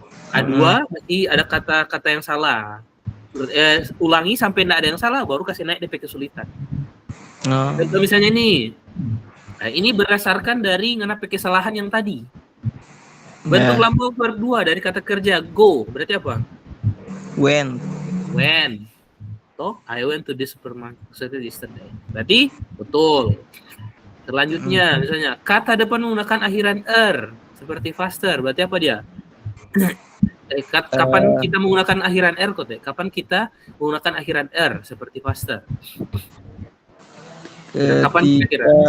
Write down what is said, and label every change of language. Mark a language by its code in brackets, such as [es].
[id] A2 berarti ada kata-kata yang salah. Ulangi sampai tidak ada yang salah, baru kasih naik DP kesulitan. Contoh misalnya ini, ini berdasarkan dari ngana kesalahan yang tadi. Bentuk lambung berdua dari kata kerja go, berarti apa? [en] When. Toh, I went to the supermarket yesterday. [id] Berarti betul. Selanjutnya, misalnya kata depan menggunakan akhiran er seperti faster. Berarti apa dia? Kapan kita menggunakan akhiran er kok? Kapan kita menggunakan akhiran er seperti faster? Kapan kira-kira?